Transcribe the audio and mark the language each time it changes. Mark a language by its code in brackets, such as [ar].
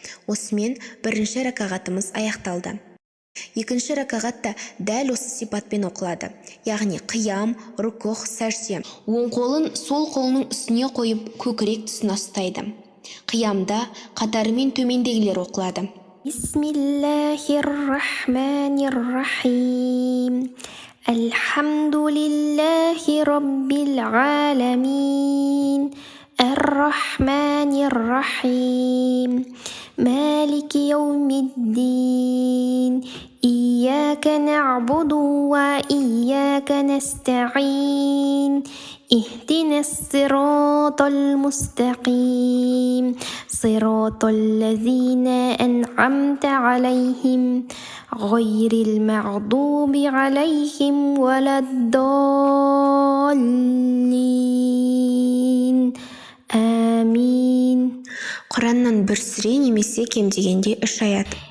[kk] Осымен 1-ші ракағатымыз аяқталды. 2-ші ракағатта дәл осы сипатпен оқылады. Яғни қиям, рукух, сәжде. Оң қолын сол қолының үстіне қойып көкірек тұсына ұстайды. Қиямда қатарымен төмендегілер оқылады. [ar] Бисмиллахир-рахманир-рахим. Алхамдулиллахи раббил аламин. Ар-рахманир-рахим. Малики яумиддин. Ияка нa'буду ва ияка настa'ин. اهدنا الصراط المستقيم صراط الذين أنعمت عليهم غير المغضوب عليهم ولا الضالين آمين. [kk] Құраннан бір сүре немесе кем дегенде 3 аят.